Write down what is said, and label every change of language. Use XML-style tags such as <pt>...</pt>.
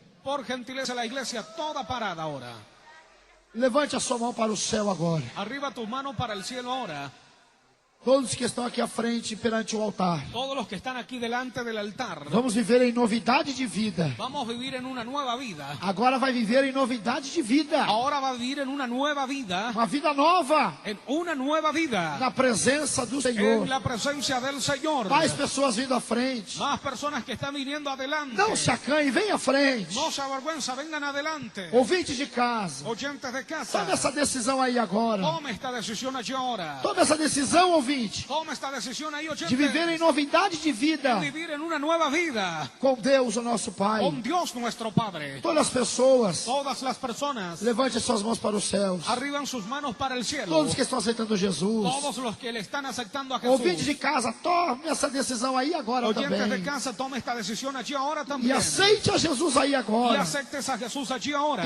<es>Por gentileza la iglesia toda parada ahora.</es> <pt>Levante a sua mão para o céu agora.</pt> <es>Arriba tus manos para el cielo ahora.</es> <pt>Todos que estão aqui à frente perante o altar.</pt> <es>Todos los que están aquí delante del altar.</es> <pt>Vamos viver em novidade de vida.</pt> <es>Vamos a vivir en una nueva vida.</es> <pt>Agora vai viver em novidade de vida.</pt> <es>Ahora va a vivir en una nueva vida.</es> <pt>Uma vida nova.</pt> <es>En una nueva vida.</es> <pt>Na presença do Senhor.</pt> <es>En la presencia del Señor.</es> <pt>Mais pessoas vindo à frente.</pt> <es>Más personas que están viniendo adelante.</es> <pt>Não se acanhe, vem à frente.</pt> <es>No se avergüenza, vengan adelante.</es> <pt>Ouvintes de casa.</pt> <es>Oyentes de casa.</es> <pt>Tome essa decisão aí agora.</pt> <es>Tome esta decisión allí ahora.</es> <pt>Tome essa decisão, ouvinte.</pt> <es>Tome esta decisión ahí, oyentes.</es> <pt>De viver em novidade de vida.</pt> <es>De vivir en una nueva vida.</es> <pt>Com Deus, o nosso Pai.</pt> <es>Con Dios nuestro Padre.</es> <pt>Todas as pessoas.</pt> <es>Todas las personas.</es> <pt>Levante suas mãos para os céus.</pt> <es>Arriban sus manos para el cielo.</es> <pt>Todos que estão aceitando Jesus.</pt> <es>Todos los que le están aceptando a Jesús.</es> <pt>Ouvintes de casa, tome essa decisão aí agora</pt> <es>Oyentes de</es> <pt>também.</pt> <es>casa, tome esta decisión allí ahora</es> <pt>E</pt> <es>también.</es> <pt>aceite a Jesus aí</pt> <es>Y</es> <pt>agora.</pt> <es>aceptes a Jesús allí ahora.</es>